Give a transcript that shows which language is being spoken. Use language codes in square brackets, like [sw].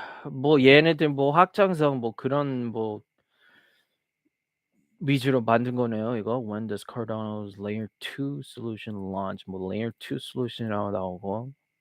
[ko] 뭐 얘네들 뭐 확장성 뭐 그런 뭐 위주로 만든 거네요, 이거. [en] When does Cardano's Layer 2 solution launch? [ko] 뭐 Layer 2 solution이라고 나오고.